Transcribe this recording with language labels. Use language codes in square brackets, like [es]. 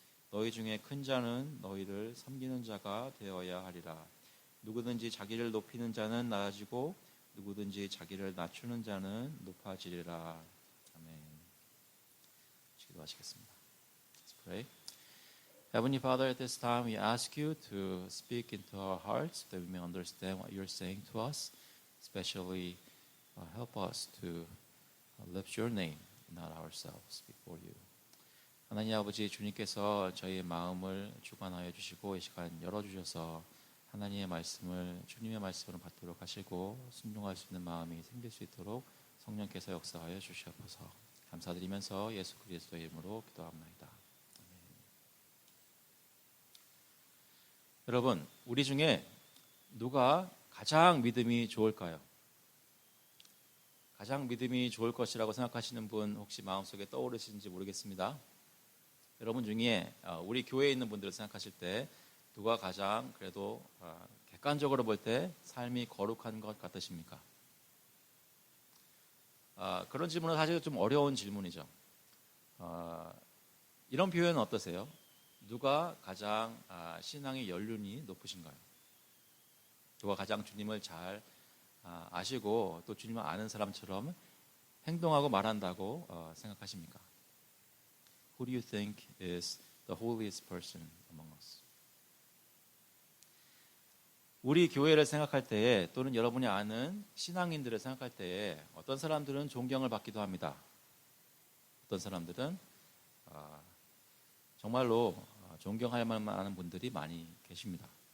[ko] 너희 중에 큰 자는 너희를 섬기는 자가 되어야 하리라. 누구든지 자기를 높이는 자는 낮아지고 누구든지 자기를 낮추는 자는 높아지리라. 아멘. 기도하시겠습니다. [en] Let's pray. Heavenly Father, at this time we ask you to speak into our hearts that we may understand what you're saying to us, especially help us to lift your name, not ourselves, before you. [ko] 하나님 아버지, 주님께서 저희의 마음을 주관하여 주시고 이 시간 열어주셔서 하나님의 말씀을 주님의 말씀으로 받도록 하시고 순종할 수 있는 마음이 생길 수 있도록 성령께서 역사하여 주시옵소서. 감사드리면서 예수 그리스도의 이름으로 기도합니다. 아멘. 여러분, 우리 중에 누가 가장 믿음이 좋을까요? 가장 믿음이 좋을 것이라고 생각하시는 분 혹시 마음속에 떠오르시는지 모르겠습니다. 여러분 중에 우리 교회에 있는 분들을 생각하실 때 누가 가장 그래도 객관적으로 볼 때 삶이 거룩한 것 같으십니까? 그런 질문은 사실 좀 어려운 질문이죠. 이런 표현은 어떠세요? 누가 가장 신앙의 연륜이 높으신가요? 누가 가장 주님을 잘 아시고 또 주님을 아는 사람처럼 행동하고 말한다고 생각하십니까? [en] Who do you think is the holiest person among us? [ko] 우리 교회를 생각할 때에 또는 여러분이 아는 신앙인들을 생각할 때에 어떤 사람들은 존경을 받기도 합니다. 어떤 사람들은 정말로 존경할 만한 분들이 많이 계십니다.